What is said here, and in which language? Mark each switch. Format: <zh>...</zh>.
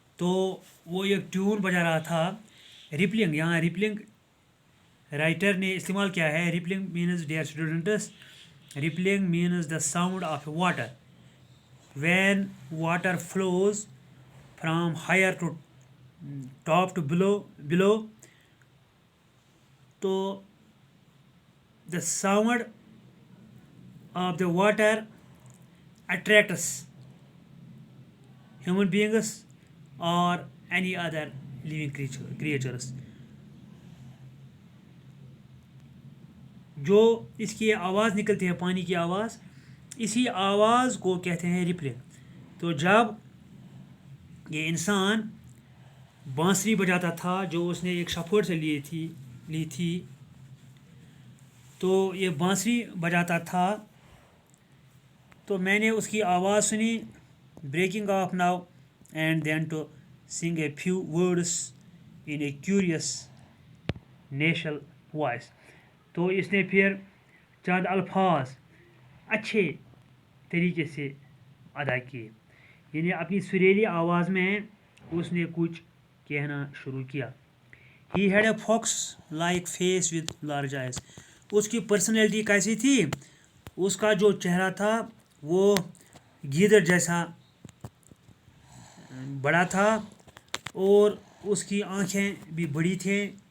<ur>تو وہ ایک ٹیون بجا رہا تھا. ریپلنگ، یہاں ریپلنگ رائٹر نے استعمال کیا ہے.</ur> <en>Rippling means dear students, rippling means the sound of water when water flows from higher to top to below. تو the sound of the water attracts human beings or any other living creatures.</en> <ur>جو اس کی آواز نکلتی ہے، پانی کی آواز، اسی آواز کو کہتے ہیں ریپلنگ. تو جب یہ انسان بانسری بجاتا تھا جو اس نے ایک شفڑ سے لی تھی، تو یہ بانسری بجاتا تھا تو میں نے اس کی آواز سنی.</ur> <en>Breaking off now and then to sing a few words in a curious national voice.</en> <ur>تو اس نے پھر چند الفاظ اچھے طریقے سے ادا کیے، یعنی اپنی سریلی آواز میں اس نے کچھ کہنا شروع کیا.</ur> <en>He had a fox like face with large eyes.</en> <ur>اس کی پرسنالٹی کیسی تھی؟ اس کا جو چہرہ تھا وہ گیدڑ جیسا بڑا تھا اور اس کی آنکھیں بھی بڑی تھیں.</ur>